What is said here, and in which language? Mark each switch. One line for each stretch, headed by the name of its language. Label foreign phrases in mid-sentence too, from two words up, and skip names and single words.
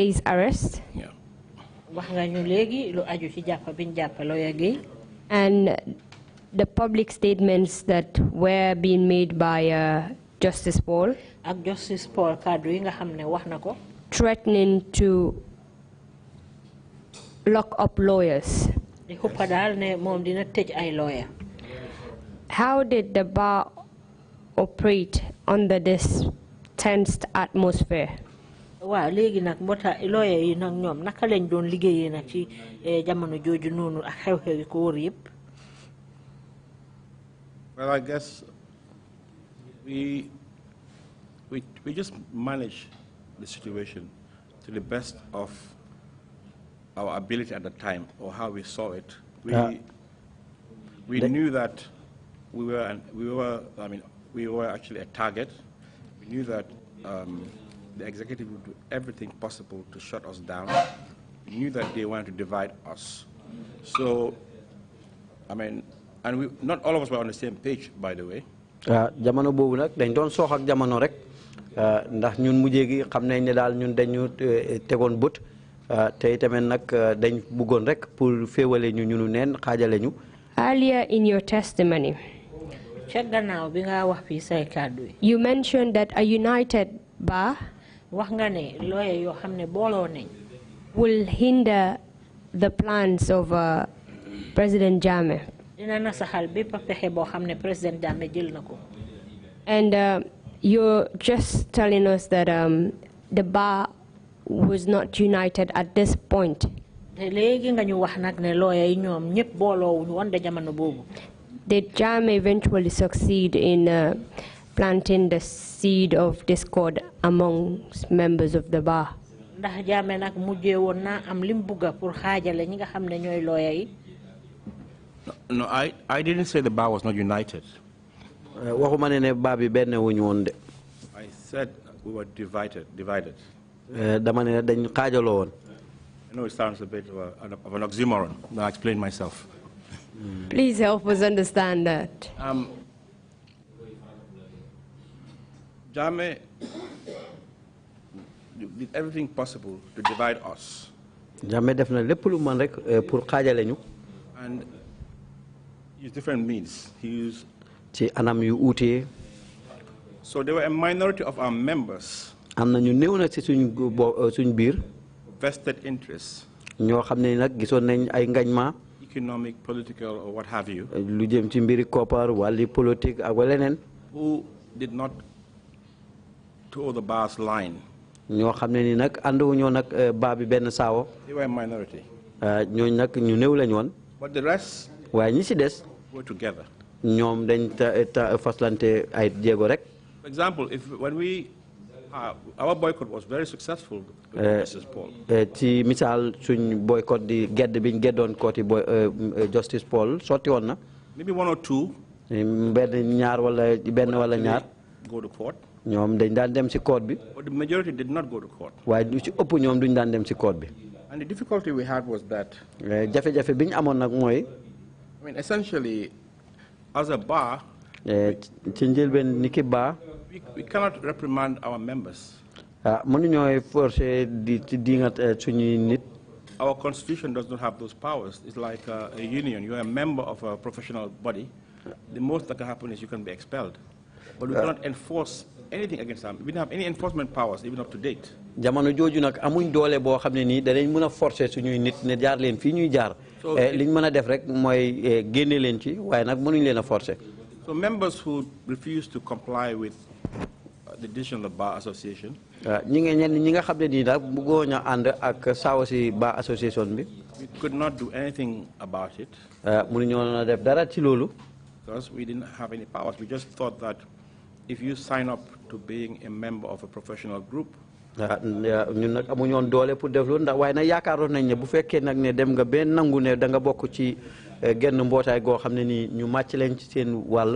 English: Gay's arrest. Yeah.
Wolof: wax nga ñu léegi lu aju ci jàpp biñ jàpp lawyer Gay.
English: And the public statements that were being made by Justice Paul.
Wolof: ak Justice Paul kàddu yi nga xam ne wax na ko.
English: Threatening to lock up lawyers.
Wolof: di xuppa daal ne moom dina tëj ay lawyer.
English: How did the bar operate under this tensed atmosphere?
Wolof: waaw léegi nag mbootaay lawyer yi nag ñoom naka lañ doon liggéeyee nag ci jamono jooju noonu ak xew-xew yi ko wër yëpp.
English: Well, I guess we just managed the situation to the best of our ability at the time, or how we saw it. We knew that we were actually a target. We knew that the executive would do everything possible to shut us down. We knew that they wanted to divide us. So, and not all of us were on the same page, by the way.
Wolof: jamono boobu nag dañ doon soox ak jamono rek ndax ñun mujjee gi xam nañ ne daal ñun dañu tegoon bët te itamit nag dañ bëggoon rek pour féewale ñu ñunu neen xaajale ñu.
English: Earlier in your testimony,
Wolof: ca gannaaw bi nga wax fii say kàddu yi.
English: you mentioned that a united bar
Wolof: wax nga ne lawyer yoo xam ne booloo nañ.
English: will hinder the plans of President Jammeh.
Wolof: dina na saxal bépp pexe boo xam ne President Jammeh jël na ko.
English: And you're just telling us that the bar was not united at this point.
Wolof: te léegi nga ñu wax nag ne lawyer yi ñoom ñëpp booloo wuñu woon de jamono boobu.
English: Did Jammeh eventually succeed in planting the seed of discord amongst members of the bar?
Wolof: ndax Jammeh nag mujjee woon naa am lim bugga pour xaajale ñi nga xam ne ñooy lawyer yi.
English: No, I didn't say the bar was not united.
Wolof: waxuma ne bar bi benn wuñu woon de.
English: I said we were divided.
Wolof: dama ne dañ xaajaloo woon.
English: I know it sounds a bit of an oxymoron. I'll explain myself. Please help us understand that. Jammeh did everything possible to divide us.
Wolof: Jammeh def na lépp lu man rek pour xaajale ñu.
English: And use different means. He used.
Wolof: Ci anam yu uute.
English: So there were a minority of our members.
Wolof: Am na ñu néew na ci suñ biir.
English: Vested interests.
Wolof: ñoo xam ne nag gisoon nañ ay ngañma.
English: Economic, political, or what have you.
Wolof: Lu jëm ci mbiri koppar wàlli politique ak leneen.
English: Who did not toe the bar's line.
Wolof: ñoo xam ne ni nag ànduwuñoo nag baa bi benn saawo.
English: They were a minority.
Wolof: ñooñu nag ñu néew lañ woon.
English: But the rest.
Wolof: waaye ñi ci des.
English: were together.
Wolof: ñoom dañ faslante ay jéego rek.
English: For example, when our boycott was very successful with Justice Paul.
Wolof: Ci misaal suñ boycott di gedd biñ geddoon kooti Justice Paul sotti woon na.
English: Maybe one or two.
Wolof: benn ñaar wala benn wala ñaar.
English: Go to court.
Wolof: ñoom dañ daan dem ci court bi.
English: But the majority did not go to court.
Wolof: waaye lu ci ëpp ñoom duñ daan dem ci court bi.
English: And the difficulty we had was that.
Wolof: jafe-jafe biñ amoon nag mooy.
English: I mean, essentially, as a bar.
Wolof: ci njëlbeen ni ki bar.
English: We cannot reprimand our members.
Wolof: mënuñooy forcer di dingat suñuy nit.
English: Our constitution does not have those powers. It's like a union. You're a member of a professional body. The most that can happen is you can be expelled. But we cannot enforce anything against them. We don't have any enforcement powers, even up to date.
Wolof: Jamono jooju nag amuñ doole boo xam ne nii danañ mën a forcer suñuy nit ne jaar leen fii ñuy jaar. liñ mën a def rek mooy génne leen ci waaye nag mënuñ leen a forcer.
English: So members who refuse to comply with the decision of the Bar Association.
Wolof: ñi nga xam ne nii nag bëggoon a ànd ak saawa si Bar Association bi.
English: We could not do anything about it.
Wolof: mënuñoo def dara ci loolu.
English: Because we didn't have any powers. We just thought that if you sign up to being a member of a professional group.
Wolof: ñun nag amuñoon doole pour def loolu ndax waaye nag yaakaaroon nañ ne bu fekkee nag ne dem nga benn nangu ne da nga bokk ci genn mbootaay goo xam ne nii ñu màcc leen ci seen wàll.